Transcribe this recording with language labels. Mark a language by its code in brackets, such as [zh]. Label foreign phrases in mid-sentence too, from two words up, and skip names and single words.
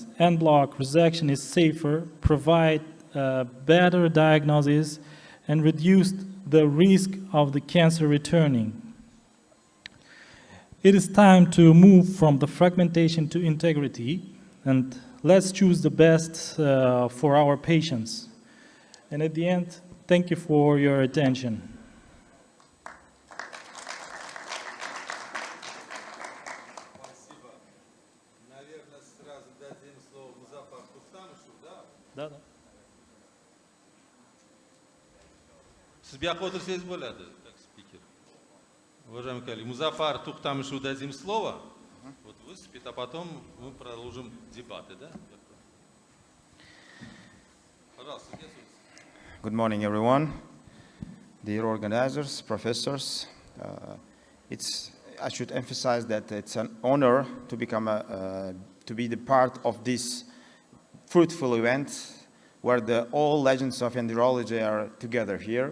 [en] En bloc resection is safer, provide better diagnosis, and reduce the risk of the cancer returning. It is time to move from the fragmentation to integrity, and let's choose the best for our patients. And at the end, thank you for your attention. [ru] Спасибо. Наверное, сразу дадим слово Музафару Тухтамышу, да? Да. [uz] Siz bu yoqqa o'tirsangiz bo'ladi, [ru] как спикер. Уважаемый коллеги, Музафар Тухтамышу дадим слово. Вот выступит, а потом мы продолжим дебаты, да? Пожалуйста, где слушайте? [en] Good morning, everyone. Dear organizers, professors, I should emphasize that it's an honor to to be the part of this fruitful event where all legends of endourology are together here.